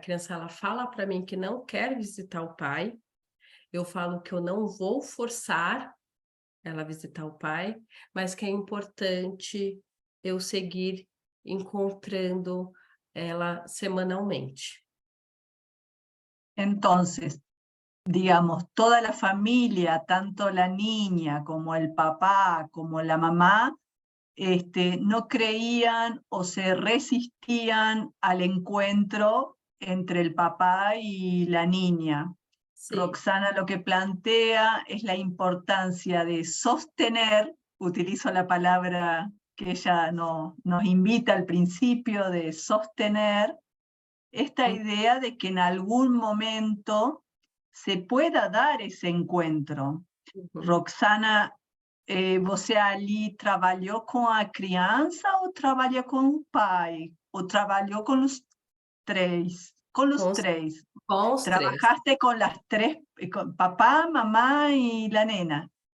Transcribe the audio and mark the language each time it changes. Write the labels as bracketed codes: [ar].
[pt] ela fala para mim que não quer visitar o pai, eu falo que eu não vou forçar ela a visitar o pai, mas que é importante eu seguir encontrando ela semanalmente. [es] Entonces, digamos, toda la familia, tanto la niña como el papá, como la mamá, no creían o se resistían al encuentro entre el papá y la niña. Sí. Roxana lo que plantea es la importancia de sostener, utilizo la palabra que ella nos invita al principio, de sostener esta idea de que en algún momento se pueda dar [pt] esse encontro. Roxana, você ali trabalhou com a criança ou trabalha com o pai? Ou trabalhou com os três? Com os três. Com os [es] Trabajaste [pt] três. com as três, com papá, mamá e a nena?